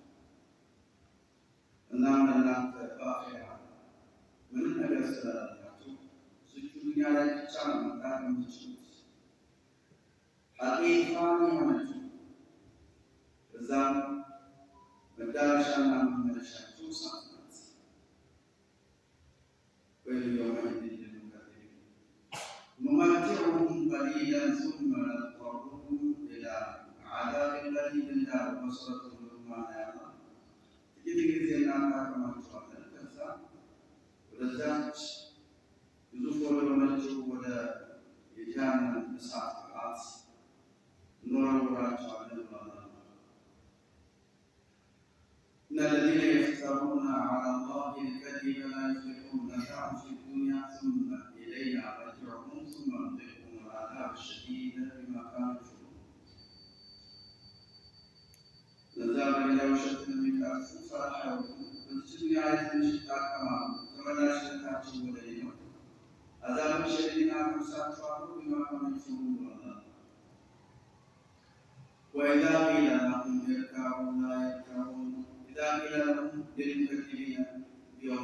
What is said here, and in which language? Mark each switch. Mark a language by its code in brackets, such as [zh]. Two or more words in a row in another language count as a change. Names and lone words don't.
[am] እናም ለእናንተ በአኺራ ምንም ነገር ስለሌላችሁ እዚች ዱንያ ላይ ብቻ ነው መጣት የምትችሉት። ሐቂቃን የሆነችው እዛም መዳረሻና መመለሻችሁ እሳት ናት። [ar] نمتعهم قليلا ثم نضطرهم إلى عذاب قريب لا بصرة ما يعلم [am] ጥቂት ጊዜ እናካክማቸዋለን። ከዛ ወደዛች ግዙፍ ወደሆነችው ወደ የጀሃነም እሳት ቅጣት እንወረውራቸዋለን ማለት ነው። [ar] إن الذين يفترون على الله الكذب لا يفلحون متاع في الدنيا ثم إلينا مرجعهم ثم نذيقهم العذاب الشديد بما كانوا يكفرون [am] ለዛም ሌላ ውሸትን የሚቃፉ ፈርሃ አይወጡም። በዚች ዱንያ ላይ ትንሽ ይጣቀማሉ። ተመላሽነታቸው ወደ እኔ ነው። [ar] عذابا شديدا [am] አቀምሳቸዋለሁ [ar] بما كانوا يكفرون [am] ብሏል። [ar] وإذا قيل لهم يركعوا لا يركعون إذا قيل لهم للمكذبين بيوم